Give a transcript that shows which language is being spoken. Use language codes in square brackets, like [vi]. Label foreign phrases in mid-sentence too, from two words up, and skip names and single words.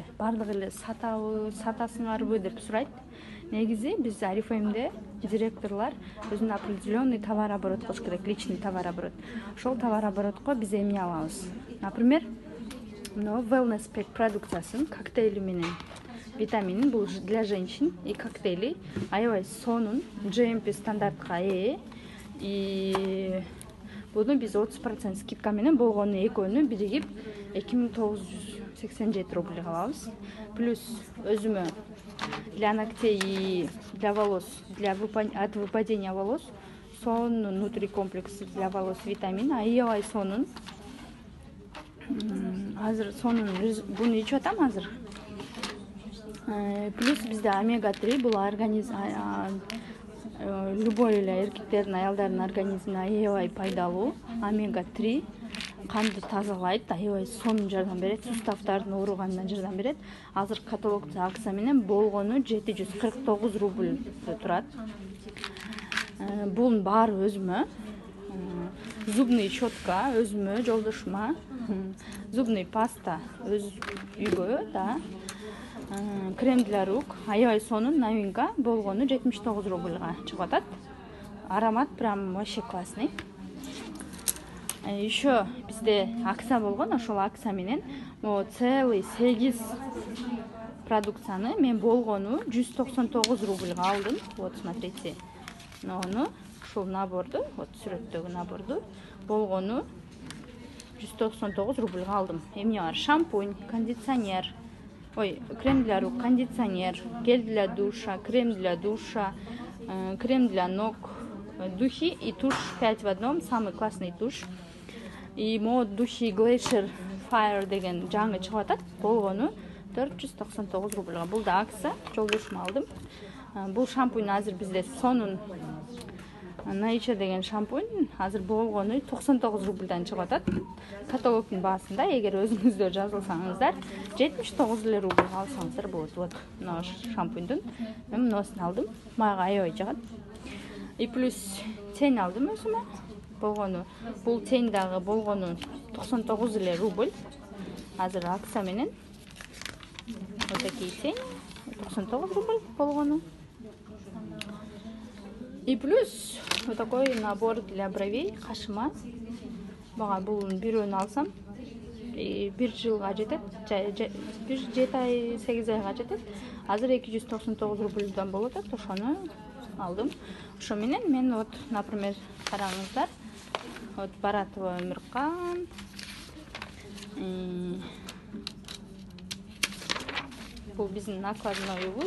[ky] Бардыгы эле сатасыңарбы деп сурайт. Негизи биз Арифеймде директорлор өзүнүн [ru] определенный товарооборот [ky] кылыш керек, [ru] личный товарооборот. [ky] Ошол товарооборотко биз эмне алабыз? Например, мынау [en] wellness pack [ky] продукциясын коктейли менен витамин, бул [ru] для женщин и коктейли [ky] аябай сонун GMP стандартка ээ. И буну биз 30% скидка менен болгону экөөнү биригип 2987 рубль алабыз. [ru] Плюс өзүмө для ногтей и для волос, от выпадения волос сонун нутрикомплекс для волос витамин [ky] аябай сонун. Азыр сонун буну ичип атам азыр. Плюс бизде омега-3, бул организм любой эле эркектердин, аялдардын организмине аябай пайдалуу. Омега-3 канды тазалайт, аябай сонун жардам берет, суставдардын ооруганына жардам берет. Азыр каталогда акция менен болгону 749 рубль турат. Бунун баары өзүмө. [ru] Зубный щетка [ky] өзүмө, жолдошума. [ru] Зубный паста [ky] өз үйгө, да. [ru] Крем для рук [ky] аябай сонун, новинка, болгону 79 рубльга чыгып атат. [ru] Аромат прям вообще классный. [ky] Еще бизде акция болгон, ошол акция менен целый 8 продукцияны мен болгону 199 рубльга алдым. [ru] Вот смотрите. [ky] Нону ушул наборду, вот сүрөттөгү наборду болгону 199 рубльга алдым. Эмне бар? [ru] Шампунь, кондиционер, крем для рук, кондиционер, гель для душа, крем для душа, крем для ног, духи и тушь 5 в одном, самый классный тушь. И мод духи [ky] Glacier Fire деген жаңы чыгып атат, болгону 499 рубльга. Бул да акция, жолдошума алдым. Бул шампунь азыр бизде сонун Nature деген шампунь азыр болгону 99 рубльдан чыгып атат. Каталогдун баасында эгер өзүңүздөр жазылсаңыздар 79 эле рубльга алсаңыздар болот. Вот мына шампуньдун мен мынусын алдым. Мага аябай жагат. [ru] И плюс тень [ky] алдым өзүмө. Болгону бул тень дагы болгону 99 эле рубль. Азыр акция менен [ru] вот такие тень [ky] 99 рубль болгону. [ru] И плюс вот такой набор для бровей, [ky] кашыма. Бага бул бирөөнү алсам, бир жылга жетет, 7 ай, 8 айга жетет. Азыр 299 рубльдан болот, ошону алдым. Ошо менен мен [ru] вот, например, [ky] караңыздар, вот Баратова Өмүркан, бул биздин накладноюбуз.